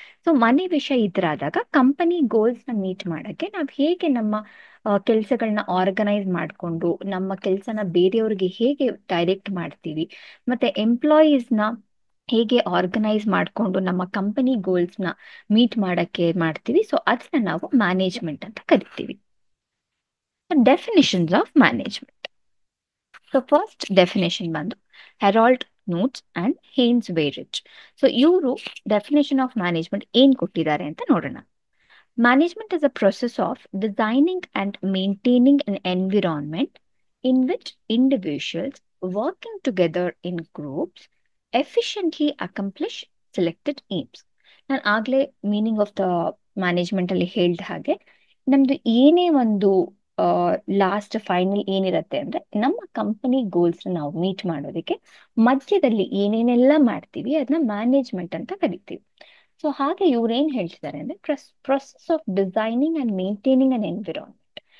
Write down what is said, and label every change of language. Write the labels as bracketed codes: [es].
[kn] So ಮನೆ ವಿಷಯ ಈ ತರ ಆದಾಗ ಕಂಪನಿ ಗೋಲ್ಸ್ ನ ಮೀಟ್ ಮಾಡಕ್ಕೆ ನಾವು ಹೇಗೆ ನಮ್ಮ ಕೆಲಸಗಳನ್ನ ಆರ್ಗನೈಸ್ ಮಾಡಿಕೊಂಡು ನಮ್ಮ ಕೆಲಸನ ಬೇರೆಯವ್ರಿಗೆ ಹೇಗೆ ಡೈರೆಕ್ಟ್ ಮಾಡ್ತೀವಿ, ಮತ್ತೆ ಎಂಪ್ಲಾಯೀಸ್ನ ಹೇಗೆ ಆರ್ಗನೈಸ್ ಮಾಡಿಕೊಂಡು ನಮ್ಮ ಕಂಪನಿ ಗೋಲ್ಸ್ನ ಮೀಟ್ ಮಾಡಕ್ಕೆ ಮಾಡ್ತೀವಿ. ಸೊ ಅದನ್ನ ನಾವು ಮ್ಯಾನೇಜ್ಮೆಂಟ್ ಅಂತ ಕರಿತೀವಿ. [en] Definitions of management. [kn] So first definition ಬಂದು Herald notes and Haynes ವೇರಿಚ್. So ಇವರು [en] definition of management [kn] ಏನ್ ಕೊಟ್ಟಿದ್ದಾರೆ ಅಂತ ನೋಡೋಣ. [en] Management is a process of designing and maintaining an environment in which individuals working together in groups efficiently accomplish selected aims. [kn] ನಾನು ಆಗ್ಲೇ [en] meaning of the management [kn] ಅಲ್ಲಿ ಹೇಳ್ದ ಹಾಗೆ ನಮ್ದು ಏನೇ ಒಂದು ಲಾಸ್ಟ್ ಫೈನಲ್ ಏನಿರತ್ತೆ ಅಂದ್ರೆ ನಮ್ಮ ಕಂಪನಿ ಗೋಲ್ಸ್ ನಾವು ಮೀಟ್ ಮಾಡೋದಕ್ಕೆ ಮಧ್ಯದಲ್ಲಿ ಏನೇನೆಲ್ಲ ಮಾಡ್ತೀವಿ ಅದನ್ನ ಮ್ಯಾನೇಜ್ಮೆಂಟ್ ಅಂತ ಕರಿತೀವಿ. ಸೊ ಹಾಗೆ ಇವ್ರು ಏನ್ ಹೇಳ್ತಿದ್ದಾರೆ ಅಂದ್ರೆ [en] Process of designing and maintaining an environment.